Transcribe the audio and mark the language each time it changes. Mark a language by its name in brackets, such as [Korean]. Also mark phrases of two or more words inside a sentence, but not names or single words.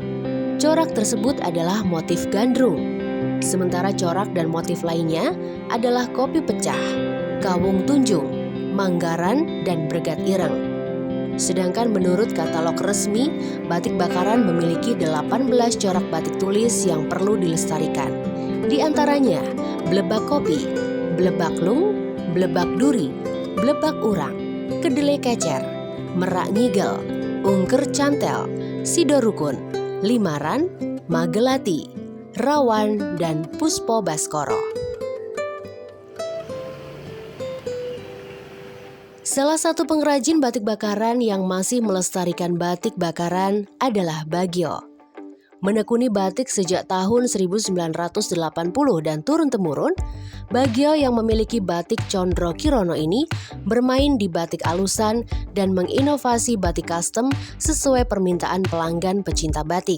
[Indonesian] Corak tersebut adalah motif gandrung, sementara corak dan motif lainnya adalah kopi pecah, kawung tunjung, manggaran, dan bregat ireng. Sedangkan menurut katalog resmi, batik bakaran memiliki 18 corak batik tulis yang perlu dilestarikan. Di antaranya, blebak kopi, blebak lung, blebak duri, blebak urang, kedelai kecer, merak ngigel, ungker cantel, sidorukun, limaran, magelati, rawan, dan puspo baskoro. Salah satu pengrajin batik bakaran yang masih melestarikan batik bakaran adalah Bagio. Menekuni batik sejak tahun 1980 dan turun-temurun, Bagio yang memiliki batik Condro Kirono ini bermain di batik alusan dan menginovasi batik custom sesuai permintaan pelanggan pecinta batik.